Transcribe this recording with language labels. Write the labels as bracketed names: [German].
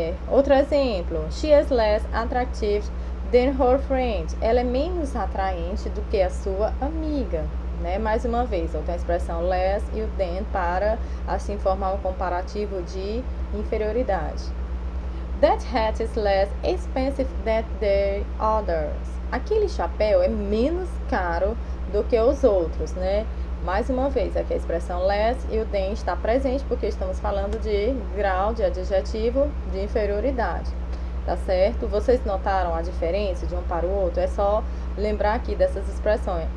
[Portuguese] Outro exemplo, [English] she is less attractive than her friend. [Portuguese] Ela é menos atraente do que a sua amiga, né? Mais uma vez, eu tenho a expressão less e o than para assim formar um comparativo de inferioridade. [English] That hat is less expensive than the others. [Portuguese] Aquele chapéu é menos caro do que os outros, né? Mais uma vez, aqui a expressão less e o than está presente porque estamos falando de grau de adjetivo de inferioridade, tá certo? Vocês notaram a diferença de um para o outro? É só lembrar aqui dessas expressões.